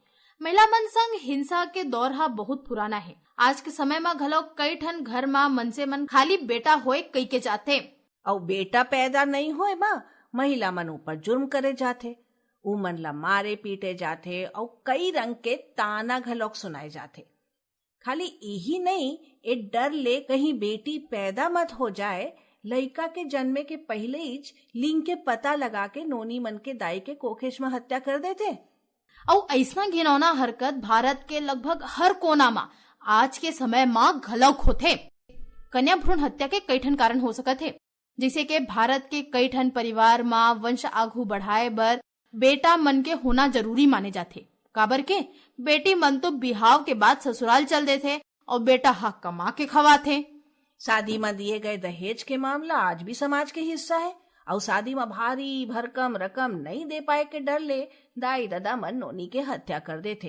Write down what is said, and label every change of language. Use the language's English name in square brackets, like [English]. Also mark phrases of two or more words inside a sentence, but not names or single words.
[Chhattisgarhi] महिला मन संग हिंसा के दौर बहुत पुराना है। आज के समय में घलो कई ठन घर में मनसे मन खाली बेटा होए कई के जाते और बेटा पैदा नहीं होए महिला मन ऊपर जुर्म करे जाते, उमन ला मारे पीटे जाते और कई रंग के ताना घलोक सुनाए जाते। खाली यही नहीं, ए डर ले कहीं बेटी पैदा मत हो जाए, लड़का के जन्मे के पहले ही लिंग के पता लगा के नोनी मन के दाई के कोखेश में हत्या कर देते। और ऐसा घिनौना हरकत भारत के लगभग हर कोना में आज के समय में घलौक होते। कन्या भ्रूण हत्या के कई ठन कारण हो सकत है, जैसे कि भारत के कई ठन परिवार में वंश आगू बढ़ाए बर बेटा मन के होना जरूरी माने जाते। काबर के बेटी मन तो बिहाव के बाद ससुराल चल देते और बेटा हक कमा के खवाते। शादी में दिए गए दहेज के मामला आज भी समाज के हिस्सा है और शादी में भारी भरकम रकम नहीं दे पाए के डर ले दाई दादा मन नोनी के हत्या कर देते।